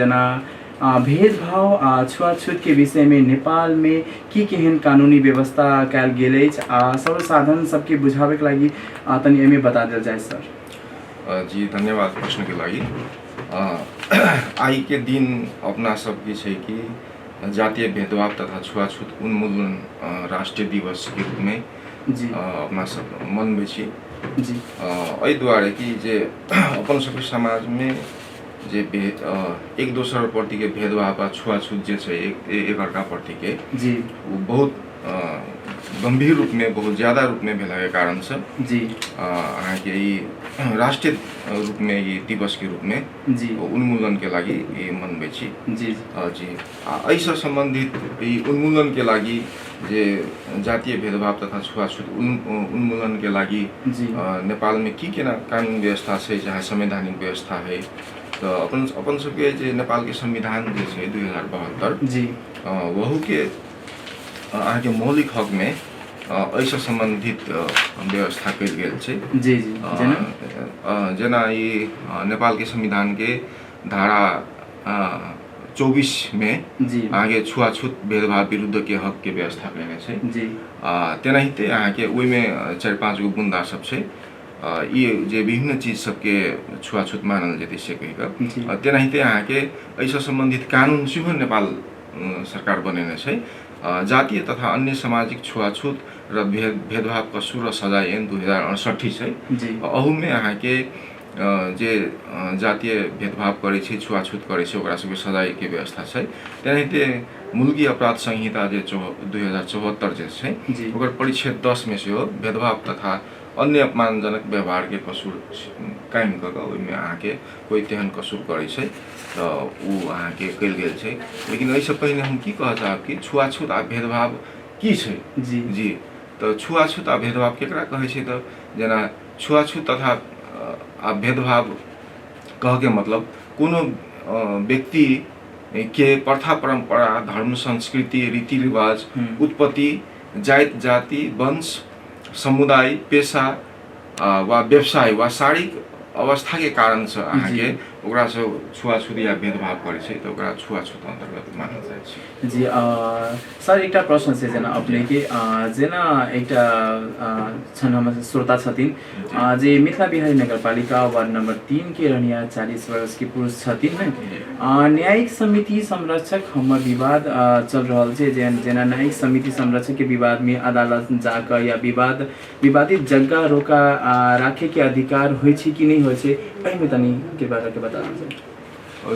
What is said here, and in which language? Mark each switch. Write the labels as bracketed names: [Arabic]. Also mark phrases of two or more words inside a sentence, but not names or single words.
[Maithili] जना भेदभाव छुआछूत के विषय में नेपाल में की केहन कानूनी व्यवस्था कैल गेल अछि सर्वसाधारण सबके बुझावे के लागि तनी एमे बता देल जाए सर। जी धन्यवाद प्रश्न के लागि। आई के दिन अपना सब के छै कि जातीय भेदभाव तथा छुआछूत उन्मूलन राष्ट्रीय दिवस के रूप में जी अपना सब मनबै छी। जी एहि दुआरे कि जे अपन सबके समाज में जे एक दोसर प्रति के भेदभाव आ छुआछूत जे छै एक अर्का प्रति के जी वो बहुत गंभीर रूप में बहुत ज़्यादा रूप में भेला के कारण से जी अहाँ के राष्ट्रीय रूप में ये दिवस के रूप में जी उन्मूलन के लागि ये मनबै छी। जी जी ऐसा संबंधित ये उन्मूलन के लागि जे जातीय भेदभाव तथा छुआछूत उन्मूलन के लागि नेपाल में की केना कानून व्यवस्था है चाहे संवैधानिक व्यवस्था है, तो अपन सबके जे नेपाल के संविधान जे छै 2072 जी वहू के अहाँ के मौलिक हक में ऐसा संबंधित व्यवस्था कल गेल छै। जी जी जना ये नेपाल के संविधान के धारा 24 में आगे छुआछूत भेदभाव विरुद्ध के हक के व्यवस्था कयने छै। जी तेनाहिते अहाँ के ओहि में 4-5 गो बुंदा सब छै, ये जे विभिन्न चीज सबके छुआछूत मानल जेतै से कहि कऽ। तेनाहिते अहाँ के ऐसा संबंधित कानून सेहो नेपाल सरकार बनेने छै। जातीय तथा अन्य सामाजिक छुआछूत र भेदभाव कसूर र सजाय ऐन 2068 छै। अहू में अहाँ के जे जातीय भेदभाव करे छै छुआछूत करे छै ओकरा सबके सजाय के व्यवस्था छै। तेनाहिते मुलकी अपराध संहिता जे 2074 जे छै ओकर परिच्छेद 10 में से भेदभाव तथा अन्य अपमानजनक व्यवहार के कसूर कायम कऽ कऽ ओहिमे अहाँ के कोई तेहन कसूर करे छै तो वो अहाँ के कल गेल छै। लेकिन एहिसँ पहिने हम की कह चाहब कि छुआछूत आ भेदभाव की छै। जी जी तो छुआछूत आ भेदभाव केकरा कहै छै, तो जना छुआछूत तथा भेदभाव कह के मतलब कोनो व्यक्ति के प्रथा परंपरा धर्म संस्कृति रीति रिवाज उत्पत्ति जाति वंश समुदाय पेशा वा व्यवसाय वा शारीरिक अवस्था के कारण से अहाँ के ओकरा से छुआछूत या भेदभाव करै छै तऽ ओकरा छुआछूत अन्तर्गत मानल जाइ छै। जी सर एकटा प्रश्न छै जेना अपने के जेना एकटा छन् हमर श्रोता छथिन जे मिथिला बिहारी नगरपालिका वार्ड नंबर 3 के रहनिया 40 वर्ष के पुरुष छथिन ने न्यायिक समिति संरक्षक हमर विवाद चल रहल छै जेना न्यायिक समिति संरक्षक के विवाद में अदालत जाकर या विवादित जगह रोका राखे के अधिकार होइ छै कि नहीं होइ छै एहिमे तनी कृपा करके बताना